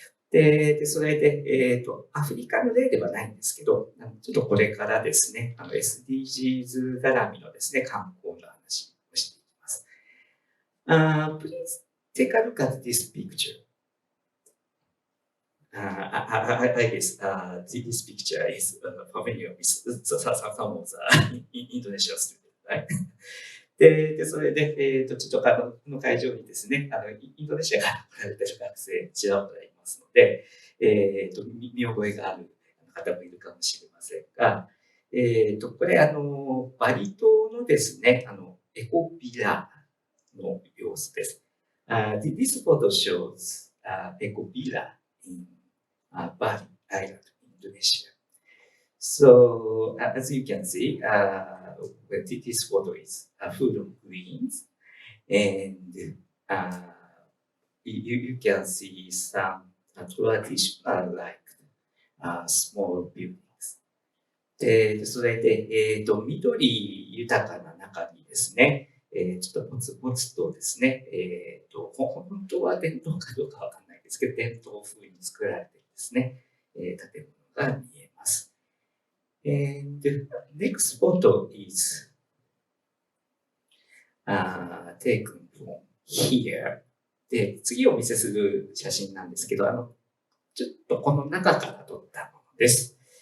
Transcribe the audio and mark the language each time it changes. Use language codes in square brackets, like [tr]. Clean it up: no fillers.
[ja] で、それで、アフリカの例ではないんですけど、ちょっとこれからですね、SDGs 絡みのですね、観光の話をしていきます。 [en] Please take a look at this picture. I guess this picture is familiar with some of the Indonesian students, right? [ja] で、それで、ちょっとこの会場にですね、インドネシアから来られている学生、ちらほらいますので、見覚えがある方もいるかもしれませんが、これ、バリ島のですね、エコビラの様子です。 [en] This photo shows eco villa in Bali Island, Indonesia. So, as you can see, this photo is full of greens, and you can see some traditional like small buildings. [ja] で、それで、緑豊かな中にですね、ちょっとポツとですね、本当は伝統かどうかわかんないですけど、伝統風に作られているですね、建物が見えます。 [en] And the next photo is taken from here. [ja] で、次お見せする写真なんですけど、ちょっとこの中から撮ったものです。